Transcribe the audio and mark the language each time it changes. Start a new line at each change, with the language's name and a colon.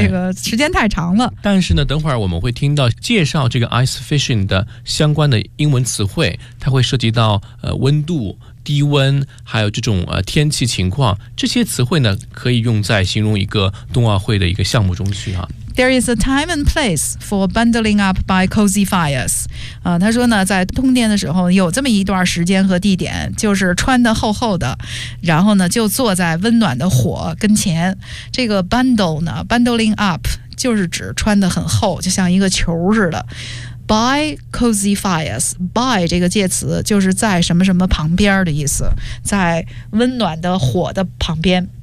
Chinese: 这个时间太长了。哎、但是呢，等会儿我们会听到介绍这个 ice fishing 的相关的英文词汇，它会涉及到温度、低温，还有这种天气情况，这些词汇呢可以用在形容一个冬奥会的一个项目中去啊。
English: There is a time and place for bundling up by cozy fires.
Chinese: 他说呢，在通电的时候有这么一段时间和地点，就是穿得厚厚的，然后呢就坐在温暖的火跟前。这个 bundle 呢 ，
English: bundling up
Chinese: 就是指穿得很厚，就像一个球似的。
English: By cozy fires,
Chinese: by 这个介词就是在什么什么旁边的意思，在温暖的火的旁边。